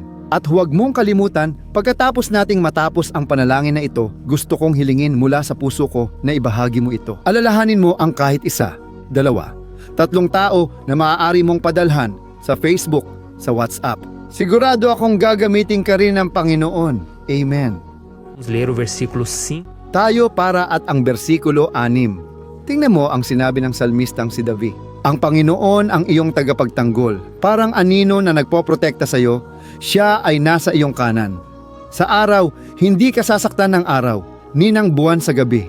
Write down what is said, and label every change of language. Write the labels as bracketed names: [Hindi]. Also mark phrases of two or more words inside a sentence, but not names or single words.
[Filipino] At huwag mong kalimutan, pagkatapos nating matapos ang panalangin na ito, gusto kong hilingin mula sa puso ko na ibahagi mo ito. Alalahanin mo ang kahit isa, 2, 3 tao na maaari mong padalhan sa Facebook, sa WhatsApp. Sigurado akong gagamitin ka rin ng Panginoon. Amen. [Portuguese] Vamos ler o versículo 5. [Filipino] Tayo para at ang bersikulo 6. Tingnan mo ang sinabi ng salmistang si David. Ang Panginoon ang iyong tagapagtanggol. Parang anino na nagpoprotekta sa iyo, siya ay nasa iyong kanan. Sa araw, hindi ka sasaktan ng araw, ni ng buwan sa gabi.